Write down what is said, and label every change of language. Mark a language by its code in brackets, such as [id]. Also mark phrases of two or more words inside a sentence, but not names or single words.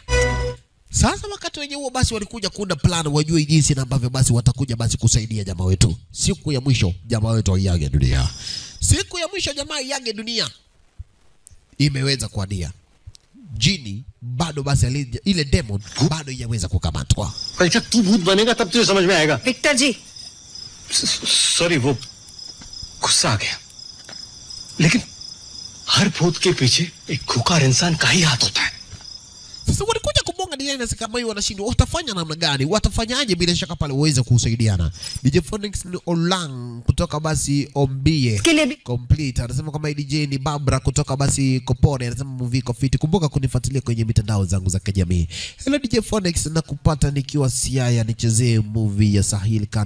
[sw] Sasa wakati wenye huo basi walikuja kuunda plan wajue jinsi na ambavyo basi watakuja basi kusaidia jamaa wetu. Siku ya mwisho jamaa wetu aiage dunia. Siku ya mwisho jamaa aiage dunia. Imeweza kuadia. Jini bado basi ile demon bado yaweza kukamatwa. [hi] जब तू भूत बनेगा तब तुझे समझ में आएगा. विक्टर जी सॉरी वो गुस्सा आ गया. लेकिन हर भूत के पीछे एक खुकार इंसान का ही हाथ होता है. [sw] Sasa walikuja kubonga design kama hiyo wanashindwa watafanya namna gani? Watafanyaje bila shaka pale waweze kusaidiana. DJ Phoenix ni Olang kutoka basi Ombie Complete. Anasema kama DJ ni Barbara kutoka basi Kopore. Anasema movie Kofiti. Kumbuka kunifuatilia kwenye mitandao zangu za kijamii. Hello DJ Phoenix nakupata nikiwa Siaya nichezee movie ya Sahil Khan.